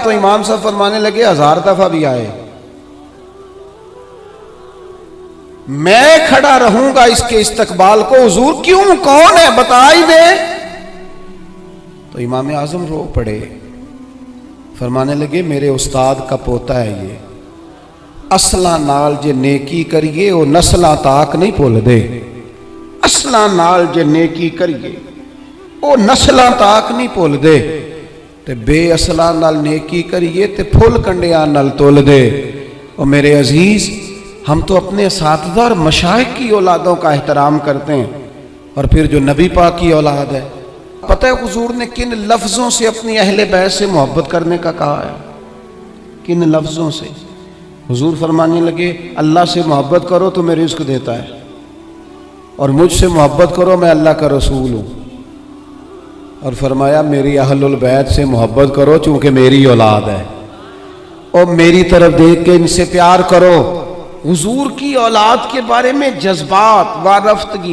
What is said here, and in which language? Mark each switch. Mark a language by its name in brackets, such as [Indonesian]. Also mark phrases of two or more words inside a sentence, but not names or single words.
[Urdu] تو امام صاحب فرمانے لگے 1000 دفعہ بھی آئے میں کھڑا رہوں گا اس کے استقبال کو۔ حضور کیوں، کون ہے بتا ہی دے۔ تو امام اعظم رو پڑے، فرمانے لگے میرے استاد کا پوتا ہے یہ، [Punjabi] اصلاں نال جے نیکی کریے وہ نسلاں تاک نہیں بھول دے، اصلاں نال جے نیکی کریے وہ نسلاں تاک نہیں بھول دے، تے بے اصلاں نال نیکی کریے تے پھل کنڈیاں نال تول دے۔ [Urdu] اور میرے عزیز، ہم تو اپنے اساتذہ اور مشائخ کی اولادوں کا احترام کرتے ہیں، اور پھر جو نبی پاک کی اولاد ہے، پتہ ہے حضور نے کن لفظوں سے اپنی اہل بیت سے محبت کرنے کا کہا ہے؟ کن لفظوں سے؟ حضور فرمانے لگے اللہ سے محبت کرو تو میں رزق دیتا ہے، اور مجھ سے محبت کرو میں اللہ کا رسول ہوں، اور فرمایا میری اہل البیت سے محبت کرو چونکہ میری اولاد ہے، اور میری طرف دیکھ کے ان سے پیار کرو حضور کی اولاد کے بارے میں جذبات وارفتگی.